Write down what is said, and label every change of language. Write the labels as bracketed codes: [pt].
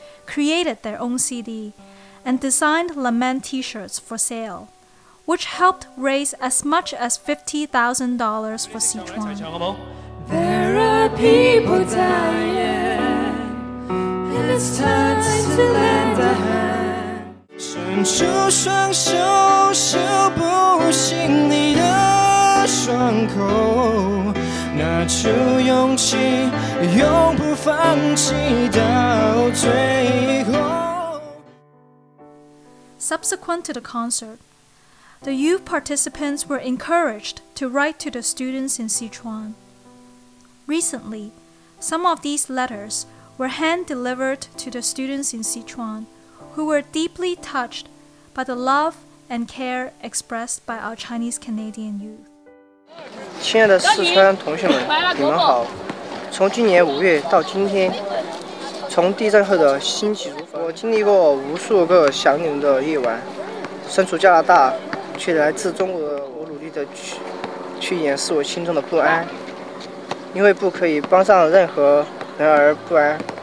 [en] created their own CD and designed lament t-shirts for sale, which helped raise as much as $50,000 for Sichuan. There are people dying, and it's time to lend a hand. [zh] 伸出双手，修补心里的伤口，拿出勇气，永不放弃到最后。 [en] Subsequent to the concert, the youth participants were encouraged to write to the students in Sichuan. Recently, some of these letters were hand-delivered to the students in Sichuan, who were deeply touched by the love and care expressed by our Chinese-Canadian youth. [zh] 亲爱的四川同学们，你们好！从今年5月到今天，从地震后的兴起如凡，我经历过无数个想你们的夜晚。身处加拿大，却来自中国的我努力的去掩饰我心中的不安，因为不可以帮上任何人而不安。